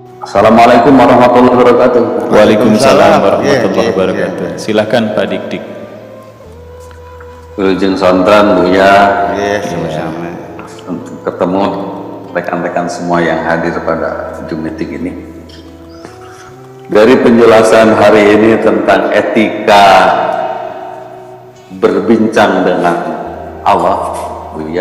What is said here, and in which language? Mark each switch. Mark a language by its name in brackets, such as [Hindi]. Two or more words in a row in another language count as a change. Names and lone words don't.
[Arabic] السلام عليكم ورحمة الله وبركاته. وعليكم السلام ورحمة الله وبركاته. [Indonesian] Silakan Pak Dik-Dik. [Sundanese] Wilujeng Sontran, Buya. [Indonesian] Sama-sama. Untuk ketemu rekan-rekan semua yang hadir pada Zoom meeting ini. Dari penjelasan hari ini tentang etika berbincang dengan Allah, Buya.